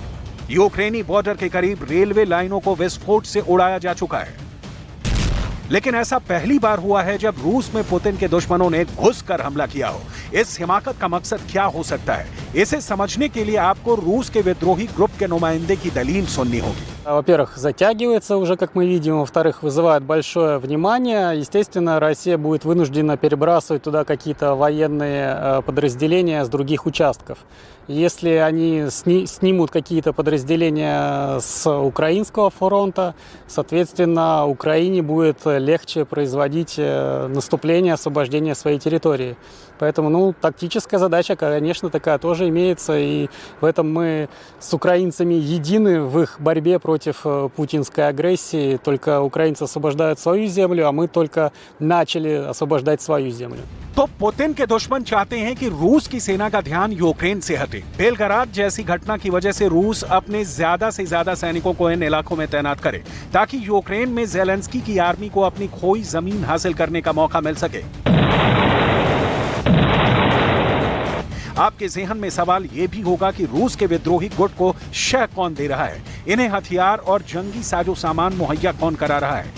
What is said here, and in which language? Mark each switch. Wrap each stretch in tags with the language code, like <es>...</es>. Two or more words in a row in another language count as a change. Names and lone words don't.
<hi>यूक्रेनी बॉर्डर के करीब रेलवे लाइनों को विस्फोट से उड़ाया जा चुका है। लेकिन ऐसा पहली बार हुआ है जब रूस में पुतिन के दुश्मनों ने घुसकर हमला किया हो। इस हिमाकत का मकसद क्या हो सकता है, इसे समझने के लिए आपको रूस के विद्रोही ग्रुप के नुमाइंदे की दलील सुननी होगी।</hi> <ru>Во-первых, затягивается уже, как мы видим. Во-вторых, вызывает большое внимание. Естественно, Россия будет вынуждена перебрасывать туда какие-то военные подразделения с других участков. Если они снимут какие-то подразделения с украинского фронта, соответственно, Украине будет легче производить наступление, освобождение своей территории. Поэтому, тактическая задача, конечно, такая тоже имеется. И в этом мы с украинцами едины в их борьбе против путинской агрессии. Только украинцы освобождают свою землю, а мы только начали освобождать свою землю.</ru> <hi>तो पुतिन के दुश्मन चाहते हैं कि रूस की सेना का ध्यान यूक्रेन से हटे। बेलग्राद जैसी घटना की वजह से रूस अपने ज्यादा से ज्यादा सैनिकों को इन इलाकों में तैनात करे, ताकि यूक्रेन में ज़ेलेंस्की की आर्मी को अपनी खोई जमीन हासिल करने का मौका मिल सके। आपके ज़हन में सवाल यह भी होगा कि रूस के विद्रोही गुट को शह कौन दे रहा है, इन्हें हथियार और जंगी साजो सामान मुहैया कौन करा रहा है।</hi>